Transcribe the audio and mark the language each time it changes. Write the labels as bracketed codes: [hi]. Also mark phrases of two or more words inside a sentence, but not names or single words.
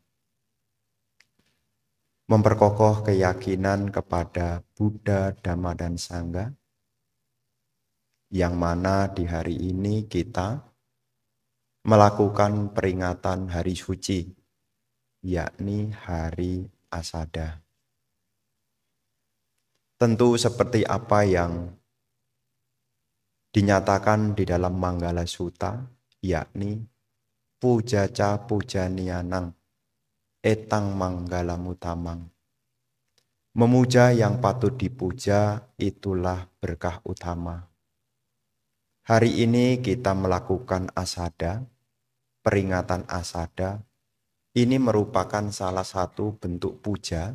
[id] memperkokoh keyakinan kepada Buddha, Dhamma, dan Sangha, yang mana di hari ini kita melakukan peringatan hari suci, yakni hari Asada. Tentu seperti apa yang dinyatakan di dalam Manggala Sutta, yakni [pi] pujaca pujaniyanang etang manggalamutamang. [id] Memuja yang patut dipuja, itulah berkah utama. Hari ini kita melakukan Asada, peringatan Asada. Ini merupakan salah satu bentuk puja.